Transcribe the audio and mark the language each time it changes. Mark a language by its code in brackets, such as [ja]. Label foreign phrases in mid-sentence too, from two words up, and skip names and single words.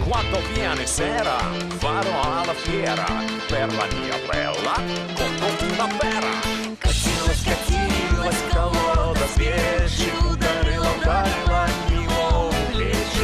[it] sto viene sera, farò alla fiera, per la mia bella, compro una pera. [ru] Катилась, катилась колода свечи, ударила него в плечи.